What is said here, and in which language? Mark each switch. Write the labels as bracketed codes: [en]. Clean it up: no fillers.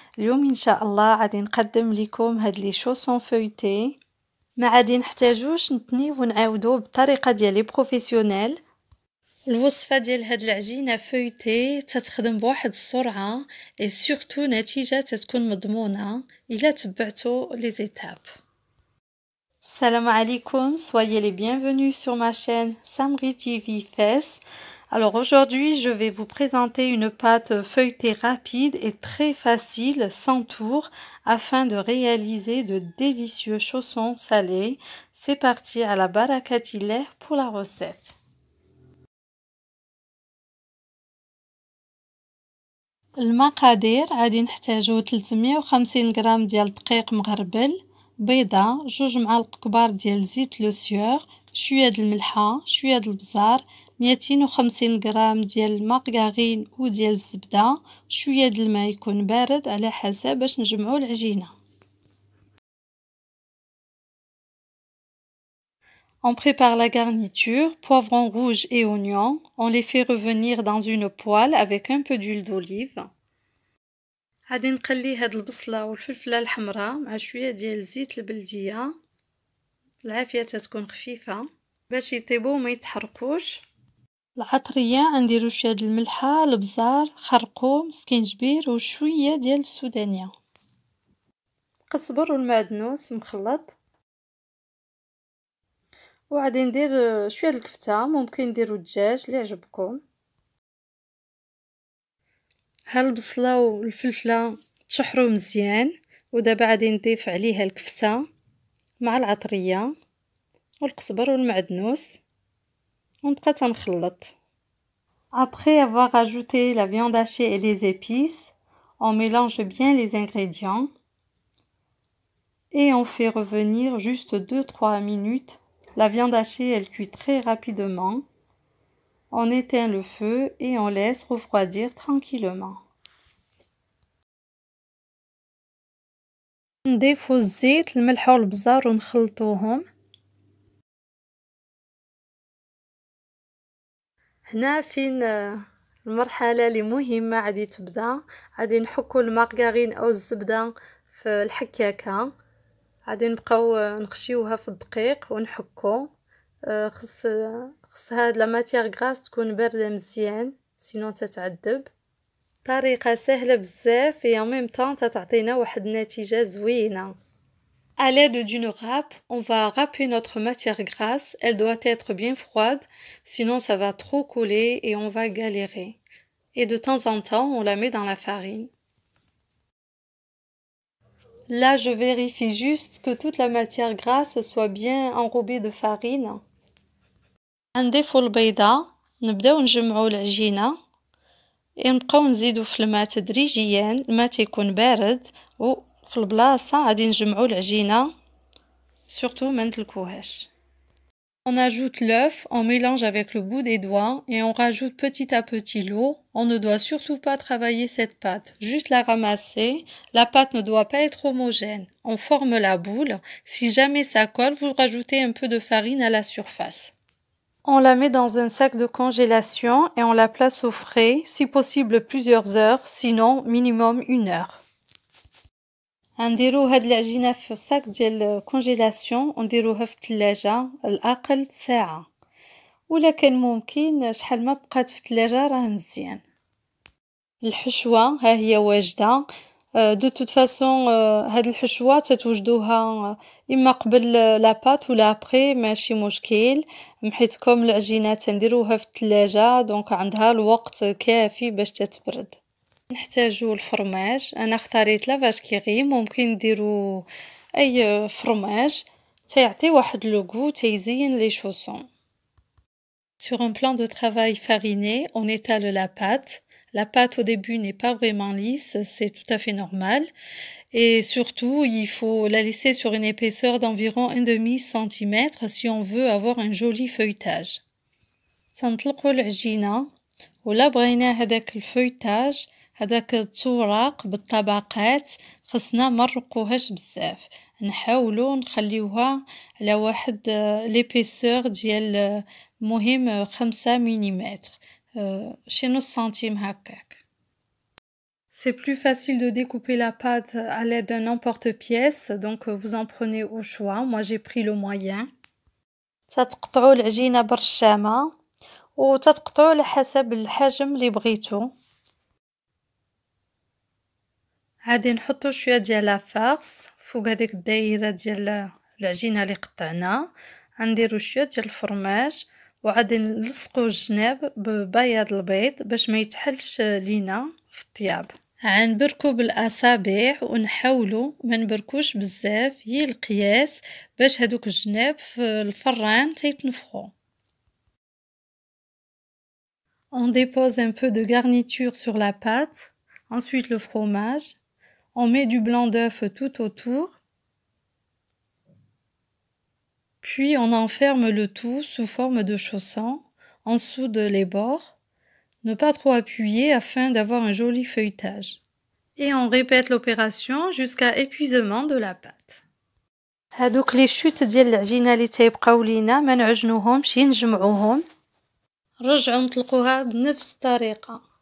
[ar] اليوم ان شاء الله غادي نقدم لكم هاد لي شوسون فويتي. ما غادي نحتاجوش نتنيو ونعاودو بالطريقه ديالي بروفيسيونيل. الوصفه ديال هاد العجينه فويتي تتخدم بواحد السرعه اي سورتو نتيجه تتكون مضمونه الا تبعتو لي زيتاب. السلام عليكم, [fr] soyez les bienvenus sur ma chaîne Samri TV Fes. Alors aujourd'hui, je vais vous présenter une pâte feuilletée rapide et très facile, sans tour, afin de réaliser de délicieux chaussons salés. C'est parti, à la barakatillah pour la recette. [ar] المقادير غادي نحتاجو 350 غرام ديال دقيق مغربل، بيضة، 2 معالق كبار ديال زيت لوسيور، شويه د الملحه، شويه د البزار، 250 غرام ديال المارغرين و ديال الزبده، شويه د الماء يكون بارد على حسب باش نجمعو العجينه. [fr] On prépare la garniture, poivron rouge et oignon. On les fait revenir dans une poêle avec un peu d'huile d'olive. [ar] غادي نقلي هاد البصله والفلفله الحمراء مع شويه ديال الزيت البلديه. العافيه تتكون خفيفه باش يطيبوا وما يتحرقوش. العطريه غنديروا شويه د الملحه، البزار، خرقوم، سكينجبير وشويه ديال السودانيه. القزبر والمعدنوس مخلط. وغادي ندير شويه الكفته، ممكن نديروا الدجاج اللي يعجبكم. ها البصله والفلفله تشحروا مزيان، ودابا غادي نضيف عليها الكفته مع العطريه والقزبر والمعدنوس ونبقى تنخلط. [fr] Après avoir ajouté la viande hachée et les épices, on mélange bien les ingrédients et on fait revenir juste 2-3 minutes. La viande hachée, elle cuit très rapidement. On éteint le feu et on laisse refroidir tranquillement. [ar] نضيفو الزيت، الملح والبزار ونخلطوهم. هنا فين المرحله اللي مهمه غادي تبدا. غادي نحكو المارغرين او الزبده في الحكاكه، غادي نبقاو نخشيوها في الدقيق ونحكو. خص هاد لا ماتيير غراس تكون بارده مزيان سينو تتعذب. طريقه سهله بزاف [fr] et en même temps [ar] تتعطينا واحد النتيجه زوينه. [fr] À l'aide d'une râpe, on va râper notre matière grasse. Elle doit être bien froide, sinon ça va trop coller et on va galérer. Et de temps en temps, on la met dans la farine. Là, je vérifie juste que toute la matière grasse soit bien enrobée de farine. [ar] نضيفو البيضة، نبداو نجمعو العجينة، نبقاو نزيدو في الماء تدريجيا. الماء تيكون بارد وفي البلاصة غادي نجمعو العجينة، surtout ما ندلكوهاش. [fr] On ajoute l'œuf, on mélange avec le bout des doigts et on rajoute petit à petit l'eau. On ne doit surtout pas travailler cette pâte, juste la ramasser. La pâte ne doit pas être homogène. On forme la boule. Si jamais ça colle, vous rajoutez un peu de farine à la surface. On la met dans un sac de congélation et on la place au frais, si possible plusieurs heures, sinon minimum 1 heure. [ar] نديرو هاد العجينه في صاك ديال كونجيلاسيون ونديروها في الثلاجه الاقل ساعه، ولا كان ممكن شحال ما بقات في الثلاجه راه مزيان. الحشوه ها هي واجده. دو توت فاصون هاد الحشوه تتوجدوها اما قبل لاباط ولا ابري، ماشي مشكل. محيتكم العجينه تنديروها في الثلاجه دونك عندها الوقت كافي باش تتبرد. نحتاجو الفرماج، انا اختاريت لا فاش كيغي، ممكن نديرو اي فرماج تيعطي واحد لو غو تيزين لي شوسون. [fr] Sur un plan de travail fariné, on étale la pâte. La pâte au début n'est pas vraiment lisse, c'est tout à fait normal. Et surtout, il faut la laisser sur une épaisseur d'environ 1/2 centimètre si on veut avoir un joli feuilletage. [ar] تنطلقو العجينة ولا بغينا هداك الفويتاج، هداك التوراق بالطبقات، خصنا مرقوهاش بزاف، نحاولوا نخليوها على واحد ليبيسور ديال مهم 5 ملم. شي نص سنتيم هكاك. [fr] C'est plus facile de découper la pâte à l'aide d'un emporte-pièce, donc vous en prenez au choix. Moi j'ai pris le moyen. [ar] تتقطعوا العجينة برشامة وتتقطعوا على حسب الحجم اللي بغيتو. عادي نحطو شوية ديال لافارس فوق هذيك الدايرة ديال العجينة اللي قطعنا، غنديرو شوية ديال الفرماج وغادي نلصقو الجناب ببياض البيض باش ما يتحلش لينا في الطياب. غنبركو بالاصابع ونحاولو ما نبركوش بزاف، هي القياس باش هادوك الجناب في الفران تيتنفخو. [fr] On dépose un peu de garniture sur la pâte, ensuite le fromage. On met du blanc d'œuf tout autour. Puis on enferme le tout sous forme de chausson, en dessous les bords. Ne pas trop appuyer afin d'avoir un joli feuilletage. Et on répète l'opération jusqu'à épuisement de la pâte. [ar] هادوك لي شوت ديال العجينة اللي تيبقاو لينا ما نعجنوهمش، نجمعوهم رجعوا نطلقوها بنفس الطريقة.